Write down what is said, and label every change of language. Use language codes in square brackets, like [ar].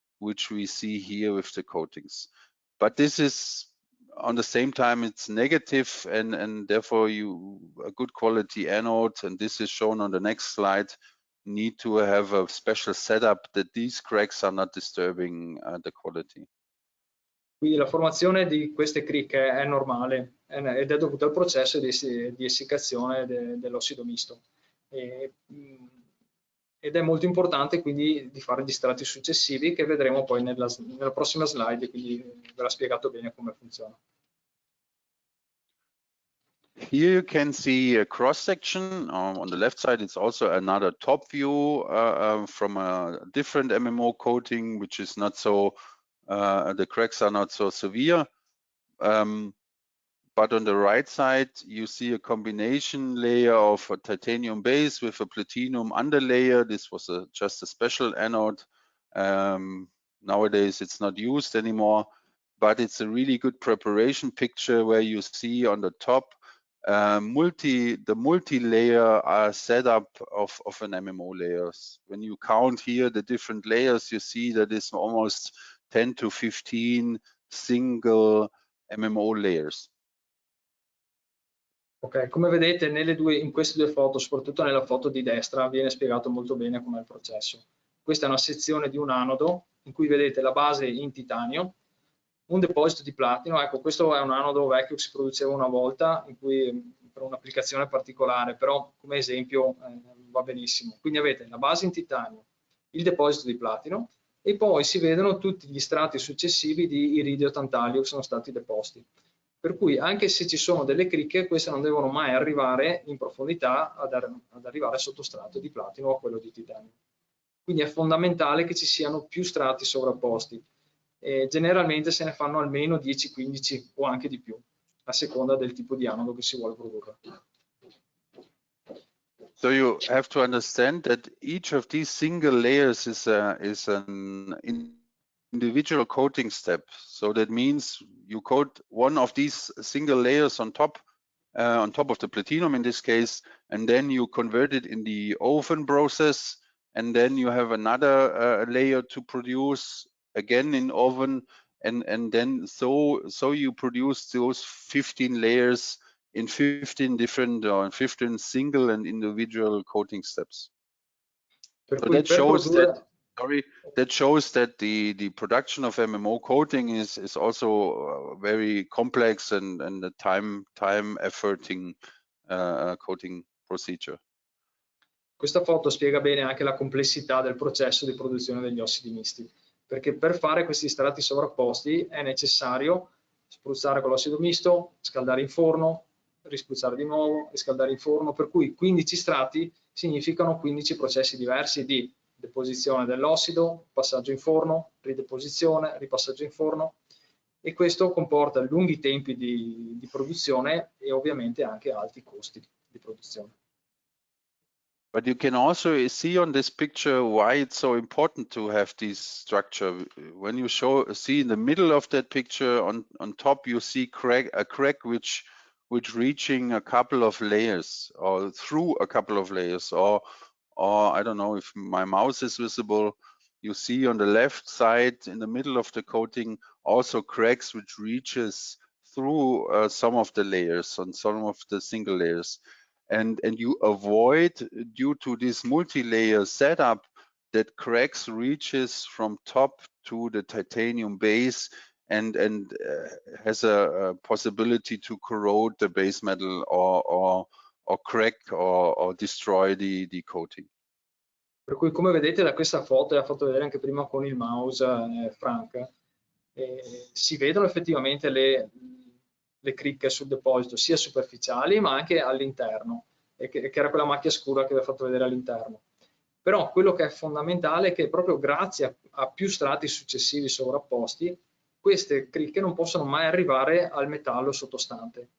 [en] which we see here with the coatings. But this is on the same time it's negative, and therefore a good quality anode, and this is shown on the next slide, need to have a special setup that these cracks are not disturbing the quality. [it] Quindi la formazione di queste cricche è normale ed è dovuta al processo di essiccazione dell'ossido misto. Ed è molto importante quindi di fare gli strati successivi che vedremo poi nella prossima slide, quindi ve l'ha spiegato bene come funziona. [en] Here you can see a cross section. On the left side, it's also another top view from a different MMO coating, which is not so, the cracks are not so severe. But on the right side, you see a combination layer of a titanium base with a platinum underlayer. This was just a special anode. Nowadays, it's not used anymore, but it's a really good preparation picture where you see on the top the multi-layer setup of an MMO layers. When you count here the different layers, you see that it's almost 10 to 15 single MMO layers. [it] Ok, come vedete in queste due foto, soprattutto nella foto di destra, viene spiegato molto bene com'è il processo. Questa è una sezione di un anodo in cui vedete la base in titanio, un deposito di platino. Ecco, questo è un anodo vecchio che si produceva una volta per un'applicazione particolare, però come esempio va benissimo. Quindi avete la base in titanio, il deposito di platino e poi si vedono tutti gli strati successivi di iridio tantalio che sono stati deposti. Per cui anche se ci sono delle cricche, queste non devono mai arrivare in profondità ad arrivare al sottostrato di platino o a quello di titanio. Quindi è fondamentale che ci siano più strati sovrapposti. Generalmente se ne fanno almeno 10-15 o anche di più, a seconda del tipo di anodo che si vuole produrre. [en] So you have to understand that each of these single layers is an individual coating step. So that means you coat one of these single layers on top of the platinum in this case, and then you convert it in the oven process, and then you have another layer to produce again in oven, and then so you produce those 15 layers in 15 different or 15 single and individual coating steps. So that shows that that shows that the production of MMO coating is also very complex and a time efforting coating procedure. [it] Questa foto spiega bene anche la complessità del processo di produzione degli ossidi misti, perché per fare questi strati sovrapposti è necessario spruzzare con l'ossido misto, scaldare in forno, rispruzzare di nuovo, riscaldare in forno, per cui 15 strati significano 15 processi diversi di deposizione dell'ossido, passaggio in forno, rideposizione, ripassaggio in forno, e questo comporta lunghi tempi di produzione e ovviamente anche alti costi di produzione. [en] But you can also see on this picture why it's so important to have this structure. When you see in the middle of that picture on top, you see a crack which reaching a couple of layers or through a couple of layers, or I don't know if my mouse is visible. You see on the left side in the middle of the coating also cracks which reaches through some of the layers on some of the single layers. And you avoid, due to this multi-layer setup, that cracks reaches from top to the titanium base and has a possibility to corrode the base metal or crack or destroy the coating. [it] Per cui, come vedete da questa foto, e l'ha fatto vedere anche prima con il mouse Frank, si vedono effettivamente le cricche sul deposito, sia superficiali ma anche all'interno, che era quella macchia scura che vi ho fatto vedere all'interno. Però quello che è fondamentale è che proprio grazie a più strati successivi sovrapposti, queste cricche non possono mai arrivare al metallo sottostante.